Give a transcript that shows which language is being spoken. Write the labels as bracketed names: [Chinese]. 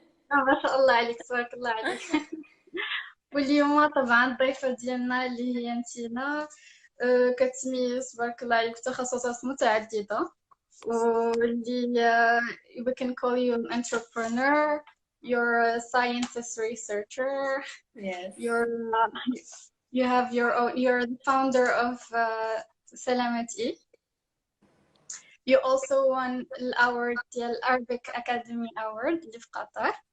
[Arabic] ما شاء الله عليك، تبارك الله عليك. واليوم طبعا الضيفة ديالنا اللي هي نتينا، كتميز تبارك الله عليك تخصصات متعددة، واللي [English] we can call you an entrepreneur, you're a scientist researcher, Yes. you have you're the founder of Salamati. You also won [Arabic] الأورد ديال [English] Arabic Academy Award [Arabic] اللي في قطر.